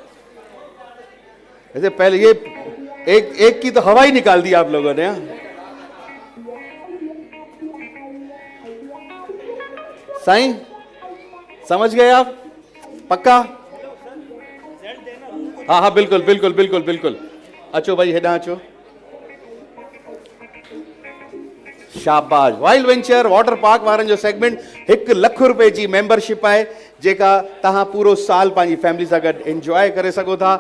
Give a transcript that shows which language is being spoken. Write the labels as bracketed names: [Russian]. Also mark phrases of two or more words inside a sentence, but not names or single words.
[Urdu] ایسے پہلے یہ ایک کی تو ہوا ہی نکال دی آپ لوگوں نے. سائیں سمجھ گئے آپ? पक्का? ہاں ہاں بالکل بالکل بالکل بالکل. [Sindhi] अचो भाई, हेॾां अचो। शाबाश। वाइल्ड वेंचर वाटर पार्क वारनि जो सेगमेंट 1 लख रुपए जी मेंबरशिप है, जेका तहां पूरो साल पंहिंजी फैमिली सां गॾु एंजॉय करे सघो था।